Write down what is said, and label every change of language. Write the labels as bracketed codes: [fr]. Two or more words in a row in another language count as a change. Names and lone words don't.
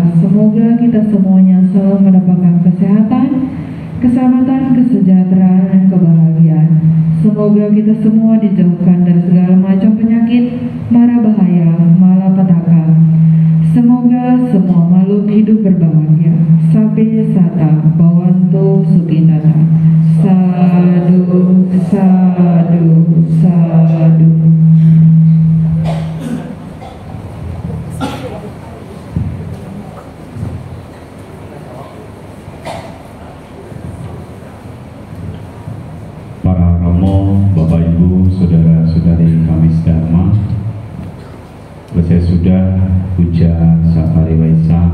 [id] Semoga kita semuanya selalu mendapatkan kesehatan, keselamatan, kesejahteraan, dan kebahagiaan. Semoga kita semua dijauhkan dari segala macam penyakit, mara bahaya, malapetaka. Semoga semua makhluk hidup berbahagia. [pi] Sabe sata bawanto sukinata. Sadu, sadu, sadu. [id] Bapak Ibu, saudara-saudari kami sedharma, selesai sudah puja Safari Waisak